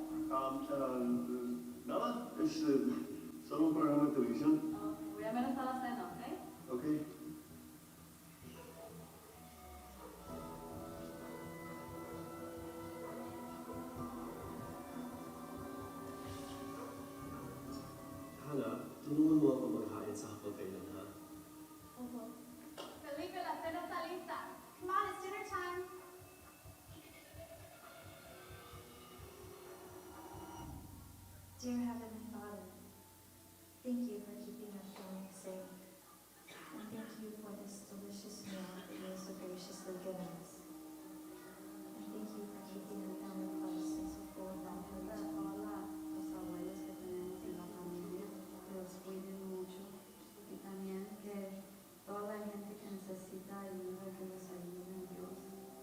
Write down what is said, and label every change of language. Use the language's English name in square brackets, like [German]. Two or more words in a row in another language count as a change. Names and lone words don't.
[Spanish] Nada, es solo un programa de televisión. Voy a ver hasta la cena, ¿ok? Ok. [Filipino] Hannah, tulungan mo ako maghain sa hapagkainan, ha? [Spanish] Felipe, la cena está lista. [English] Come on, it's dinner time. Dear Heavenly Father, thank you for keeping our family safe. And thank you for this delicious meal that you have so graciously given us. And thank you for keeping our family close and so full of love. [Spanish] Hola, los abuelos que tenemos en la familia, que los cuiden mucho y también que toda la gente que necesita ayuda, que los ayuden, Dios.